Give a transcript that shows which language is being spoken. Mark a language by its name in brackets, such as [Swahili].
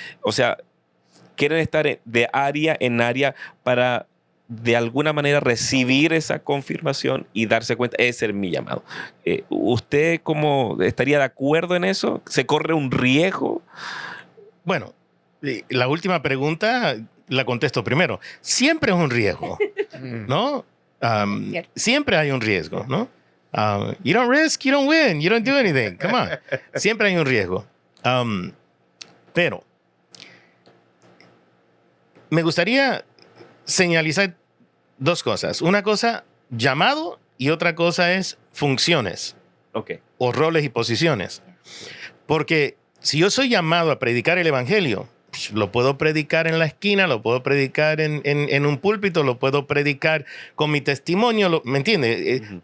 [Spanish] O sea, quieren estar de área en área para de alguna manera recibir esa confirmación y darse cuenta, ese es mi llamado. ¿Usted cómo estaría de acuerdo en eso? ¿Se corre un riesgo? Bueno, la última pregunta la contesto primero. Siempre es un riesgo, ¿no? Siempre hay un riesgo, ¿no? [English] You don't risk, you don't win, you don't do anything. Come on. [Spanish] Siempre hay un riesgo. Pero me gustaría señalizar dos cosas. Una cosa, llamado, y otra cosa es funciones. Okay. O roles y posiciones. Porque si yo soy llamado a predicar el evangelio, lo puedo predicar en la esquina, lo puedo predicar en un púlpito, lo puedo predicar con mi testimonio, ¿me entiendes? Uh-huh.